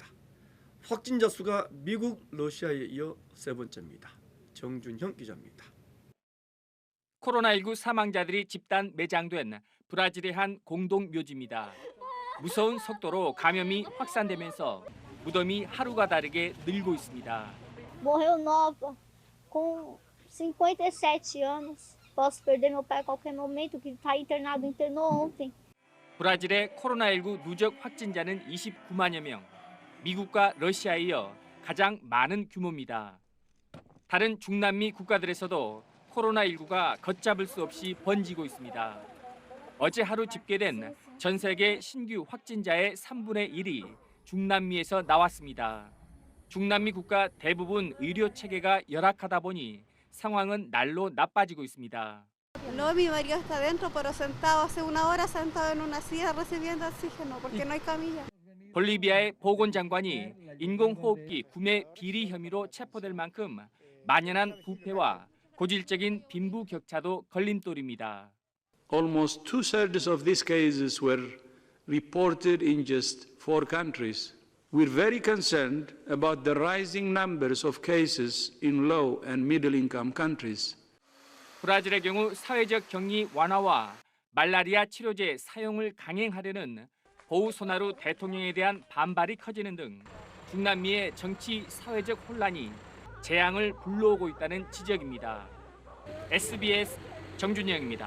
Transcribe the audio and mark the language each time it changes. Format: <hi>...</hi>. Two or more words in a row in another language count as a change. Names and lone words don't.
<ko>확진자 수가 미국, 러시아에 이어 세 번째입니다. 정준형 기자입니다. 코로나19 사망자들이 집단 매장된 브라질의 한 공동 묘지입니다. 무서운 속도로 감염이 확산되면서 무덤이 하루가 다르게 늘고 있습니다.</ko> <pt>Morreu nova, com 57 anos. Posso perder meu pai a qualquer momento, que está internado, internou ontem.</pt> <ko>브라질의 코로나19 누적 확진자는 29만여 명, 미국과 러시아에 이어 가장 많은 규모입니다. 다른 중남미 국가들에서도 코로나19가 걷잡을 수 없이 번지고 있습니다. 어제 하루 집계된 전 세계 신규 확진자의 3분의 1이 중남미에서 나왔습니다. 중남미 국가 대부분 의료 체계가 열악하다 보니 상황은 날로 나빠지고 있습니다.</ko> <es>No, mi marido está adentro, pero sentado hace una hora sentado en una silla recibiendo oxígeno porque no hay camilla.</es> <ko>볼리비아의 보건장관이 인공호흡기 구매 비리 혐의로 체포될 만큼 만연한 부패와 고질적인 빈부격차도 걸림돌입니다.</ko> <en>Almost 2/3 of these cases were reported in just 4 countries. We're very concerned about the rising numbers of cases in low and middle income countries.</en> <ko>브라질의 경우 사회적 격리 완화와 말라리아 치료제 사용을 강행하려는 보우소나루 대통령에 대한 반발이 커지는 등 중남미의 정치 사회적 혼란이 재앙을 불러오고 있다는 지적입니다. SBS 정준영입니다.</ko>